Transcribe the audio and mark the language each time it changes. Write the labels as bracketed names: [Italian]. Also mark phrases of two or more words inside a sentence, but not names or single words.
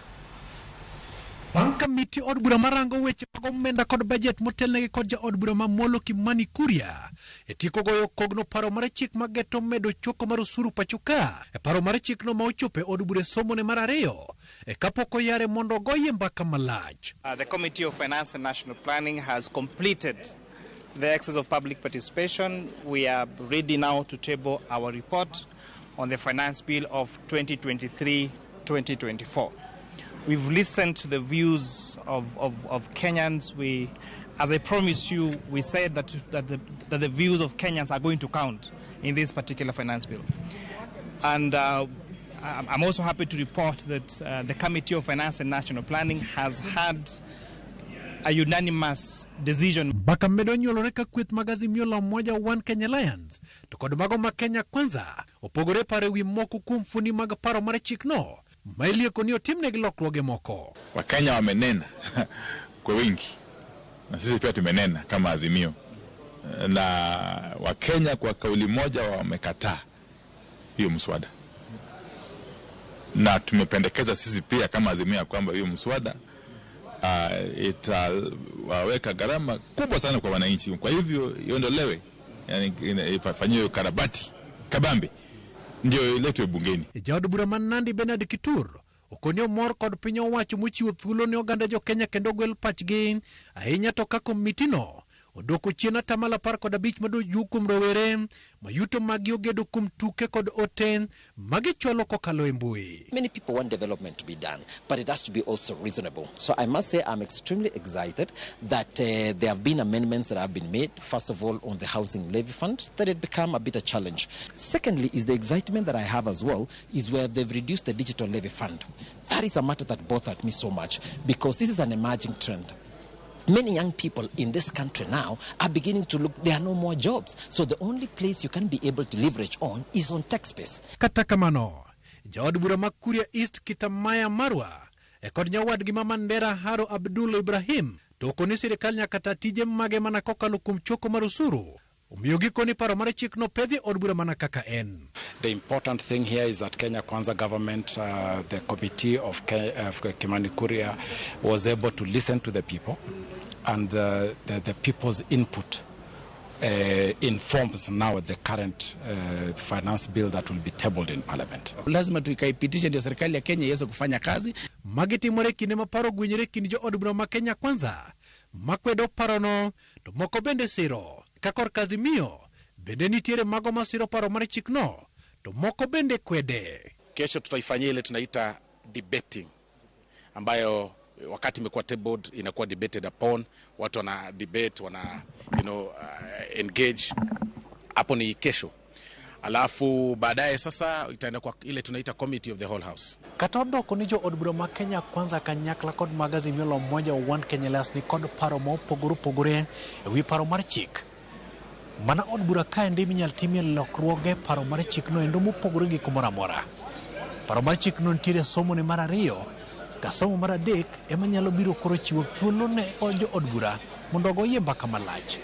[Luo (Kenya and Tanzania)] Komiti od bura marango weche mag omenda kod budget motelnegi kod ja od bura mamolo Kimani Kuria etiko goyo kogno paro mar chik mageto medo choko mar osuru pachuka e paro mar chik no ma ochope od bura somo ne mar ariyo e kapoko yare mondo goye mbaka malach. [English] The Committee of Finance and National Planning has completed the exercise of public participation. We are ready now to table our report on the finance bill of 2023-2024. We've listened to the views of Kenyans. As I promised you, we said that the views of Kenyans are going to count in this particular finance bill. And I'm also happy to report that the Committee of Finance and National Planning has had a unanimous decision. [Luo (Kenya and Tanzania)] Baka medo nyuolore ka kweth mag Azimio la Umoja One Kenya Alliance to kod mago ma Kenya Kwanza opogore pare wi moko kuom fundi mag paro mar chik no mailieko ni otimnegi lokruoge moko. [Swahili] Wakenya wamenena kwa wingi na sisi pia tumenena kama Azimio, na Wakenya kwa kauli moja wamekataa hiyo mswada, na tumependekeza sisi pia kama Azimio kwamba hiyo mswada itaweka gharama kubwa sana kwa wananchi, kwa hivyo iondolewe, yani ifanywe ukarabati kabambe ndio iletwe bungeni. [Luo (Kenya and Tanzania)] Jaod bura Nandi Benard Kitur okonyo mor kod piny owacho mochiwo thuolo ne oganda jo Kenya kendo gwel pachgi ahinya to ka komiti no odoko chien atamalo 15 madoju kuom rowere mayuto mag ogedo kuom tuke kod oten magichwalo kokalo e mbui. [English] Many people want development to be done, but it has to be also reasonable. So I must say I'm extremely excited that there have been amendments that have been made. First of all, on the housing levy fund, that it become a bit a challenge. Secondly, is the excitement that I have as well is where they've reduced the digital levy fund. That is a matter that bothered me so much because this is an emerging trend. Many young people in this country now are beginning to look, there are no more jobs. So the only place you can be able to leverage on is on tech space. [Luo (Kenya and Tanzania)] Kata kamano, jaod bura mag Kuria East Kitamaya Marwa, e kod nyawadgi ma Mandera Haro Abdul Ibrahim, to koni sirikal nyaka tije mage mana kokalo kuom choko mar osuru. Umiogi koni paro mar chik no pedhi od bura mana kaka en. [English] The important thing here is that Kenya Kwanza government, the committee of Kimani Kuria was able to listen to the people, and the people's input informs now the current finance bill that will be tabled in parliament. [Swahili] Lazima tuikaipitisha ndio serikali ya Kenya iweze kufanya kazi. [Luo (Kenya and Tanzania)] Magitimore kinde maparo gwenyore kind jo od bura ma Kenya Kwanza makwedo parono to moko bende siro kakor Azimio bende nitiere mago masiro paro mar chik no to moko bende kwede. [Swahili] Kesho tutaifanyia ile tunaita debating, ambayo wakati imekuwa tabled inakuwa [English] debated upon, [Swahili] watu wana debate, wana engage. Hapo ni kesho. Alafu baadaye sasa itaenda kwa ile tunaita [English] committee of the whole house. [Luo (Kenya and Tanzania)] Katodo konijo od bura ma Kenya Kwanza kanyakla kod mag Azimio la Umoja One Kenya Alliance ni kod paro mo pogore ewi paro mar chik. Mana od bura ka ndi minyal timie lokruoge paro mar chik no endo mopogore gi kumora mora. Paro mar chik no ntiere somo ne mar ariyo ka somo mar adek ema nyalo biro koro chiwo thuolo ne ojo od bura mondo goye mbaka malach.